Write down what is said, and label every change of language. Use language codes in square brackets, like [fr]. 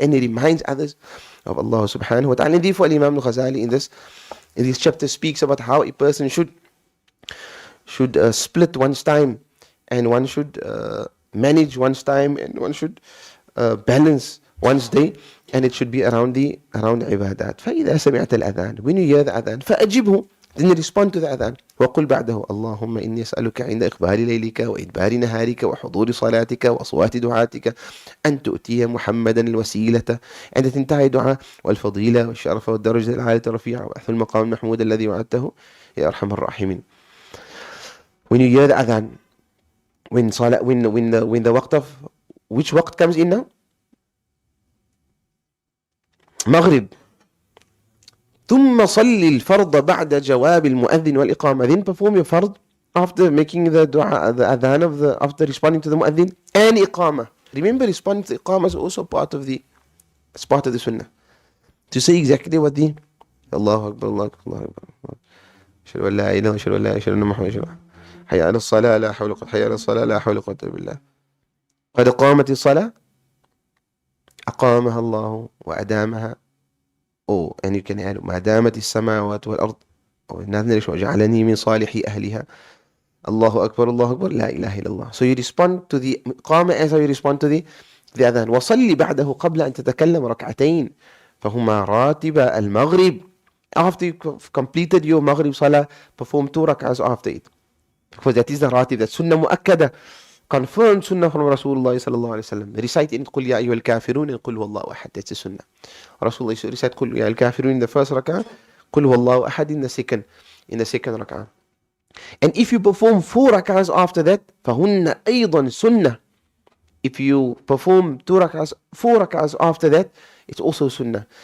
[en] And he reminds others of Allah subhanahu wa ta'ala. And therefore Imam al-Ghazali in this chapter speaks about how a person should split one's time, and one should manage one's time, and one should balance one's day, and it should be around the ibadat. [ar] فَإِذَا سَمِعْتَ الْأَذَانِ. [en] When you hear the adhan, [ar] فَأَجِبْهُ. [en] Then you respond to the adhan. [ar] وقل بعده اللهم إني أسألك عند إقبال ليلك وإدبار نهارك وحضور صلاتك وأصوات دعاتك أن تؤتي محمدا الوسيلة عند تنتهي دعاء والفضيلة والشرف والدرجة العالية الرفيعة وأحث المقام المحمود الذي وعدته يا أرحم الراحمين. [en] When you hear the adhan, when the waqt of which waqt comes in now? Maghrib. [ar] ثم صلي الفرض بعد جواب المؤذن والإقامة. [en] Then perform your fard after making the dua, the adhan after responding to the mu'adhin and iqamah. Remember, responding to iqamah is also part of the sunnah. To say exactly what the Allahu Akbar, Allahu Akbar, Allahu Akbar. [ar] أشهد أن لا إله إلا الله أشهد أن لا إله إلا محمد رسول الله. حي على الصلاة لا حول ولا قوة حي على الصلاة لا حول ولا قوة إلا بالله. قد قامت الصلاة أقامها الله وأدامها. [en] Oh, and you can add [ar] ما دامت السماوات والأرض وجعلني من صالحي أهلها. الله أكبر الله أكبر لا إله إلا الله. [en] So you respond to the إقامة as you respond to the أذان. [ar] وصلي بعده قبل أن تتكلم ركعتين فهما راتب المغرب. [en] After you completed your Maghrib Salah, perform 2 rak'ahs after it. Because that is the ratib, that sunnah mu'akkada, confirmed sunnah from Rasulullah sallallahu alayhi wa sallam. Recite in [ar] قُلْ يَا أَيُّهَا الْكَافِرُونَ and قُلْ هُوَ اللَّهُ أَحَدٌ. [en] That's the sunnah. Rasulullah recite [ar] قُلْ يَا الْكَافِرُونَ [en] in the first rak'ah, [ar] قُلْ هُوَ اللَّهُ أَحَدٌ [en] in the second rak'ah. And if you perform 4 rak'ahs after that, [ar] فَهُنَّ أَيْضًا [en] sunnah. If you perform 4 rak'ahs after that, it's also sunnah.